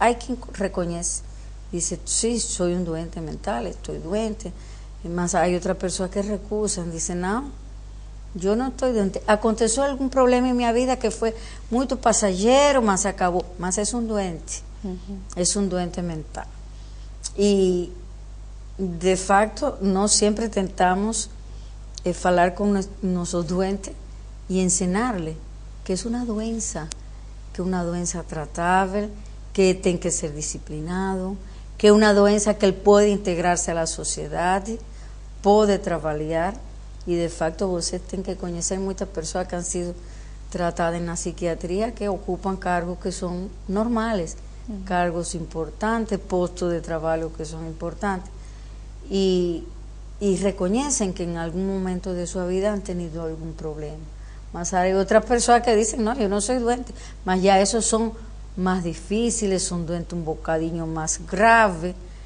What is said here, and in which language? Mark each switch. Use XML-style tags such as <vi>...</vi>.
<es>Hay quien reconoce, dice, sí, soy un doente mental, estoy doente. Mas hay otras personas que recusan, dicen, no, yo no estoy doente. Aconteció algún problema en mi vida que fue muy pasajero, mas acabó. Mas es un doente, es un doente mental. Y de facto, no siempre tentamos hablar con nuestros doentes y enseñarles que es una doença tratável,</es> <pt>que tem que ser disciplinado, que é uma doença que ele pode integrar-se à sociedade, pode trabalhar, e de facto você tem que conhecer muitas pessoas que</pt> <es>han sido tratadas</es> <pt>na psiquiatria que ocupam cargos que são normais, cargos importantes, postos de trabalho que são importantes, e reconhecem que em algum momento de sua vida</pt> <es>han tenido</es> <pt>algum problema.</pt> <es>Mas hay otras personas que dicen, no, yo no soy doente, mas ya esos son más difíciles, son doentes un bocadinho más grave.</es>